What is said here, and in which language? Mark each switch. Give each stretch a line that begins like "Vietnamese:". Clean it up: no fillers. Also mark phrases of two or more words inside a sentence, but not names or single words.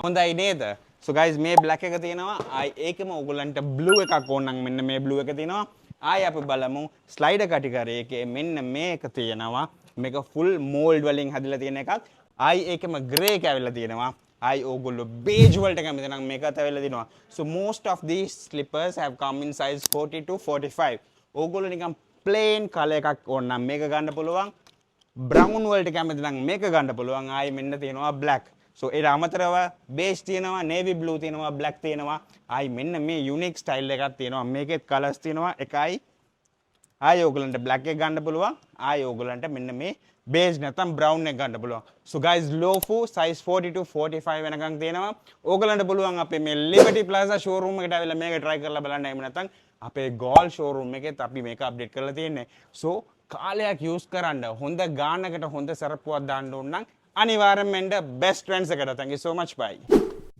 Sinhala: හොඳයි නේද?
English: So guys
Sinhala: මේ black එක තියෙනවා. ආයි ඒකෙම ඔයගොල්ලන්ට blue එකක් ඕන නම් මෙන්න මේ blue එක තියෙනවා. ආයි අපි බලමු
English: slider category
Sinhala: එකේ මෙන්න මේක තියෙනවා. මේක
English: full mold
Sinhala: වලින් හදලා තියෙන එකක්. ආයි ඒකෙම grey එක ඇවිල්ලා තියෙනවා. ආයි ඕගොල්ලෝ beige වලට කැමති නම් මේකත් ඇවිල්ලා තියෙනවා.
English: So most of these slippers have come in size 40 to 45.
Sinhala: ඕගොල්ලෝ නිකන්
English: plain color
Sinhala: එකක් ඕන නම් මේක ගන්න පුළුවන්. brown වලට කැමති නම් මේක ගන්න පුළුවන්. ආයි මෙන්න තියෙනවා black. So ඒ අමතරව beige තියෙනවා,
English: navy blue
Sinhala: තියෙනවා, black තියෙනවා. ආයි මෙන්න මේ
English: unique style
Sinhala: එකක් තියෙනවා. මේකෙත් colors තියෙනවා එකයි. ආයි ඕගලන්ට black එක ගන්න පුළුවන්. ආයි ඕගලන්ට මෙන්න මේ beige නැත්නම් brown එක ගන්න පුළුවන්.
English: So guys lofu size 40 to 45
Sinhala: වෙනකන් තියෙනවා. ඕගලන්ට පුළුවන් අපේ මේ Liberty Plaza showroom එකට ආවිල්ලා මේක try කරලා බලන්න. එහෙම නැත්නම් අපේ Gold showroom එකෙත් අපි මේක update කරලා තියෙන්නේ. So කාලයක් use කරන්න හොඳ ගානකට හොඳ සරප්පුවක් දාන්න ඕන නම් අනිවාර්යෙන්ම
English: best friends
Sinhala: එකට.
English: Thank you so much. Bye.